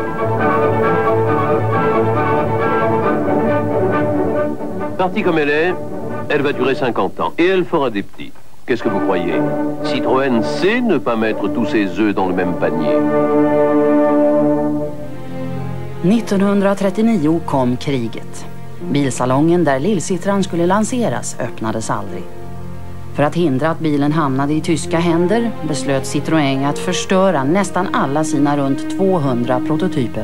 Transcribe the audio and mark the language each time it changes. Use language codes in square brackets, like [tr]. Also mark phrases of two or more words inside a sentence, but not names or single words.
[fr] Partie comme elle va durer 50 ans et elle fera des petits. Qu'est-ce que vous croyez? Citroën sait ne pas mettre tous ses œufs dans le même panier. [sv] 1939 kom kriget. Bilsalongen där Lillsittran skulle lanseras öppnades aldrig. För att hindra att bilen hamnade i tyska händer beslöt Citroën att förstöra nästan alla sina runt 200 prototyper.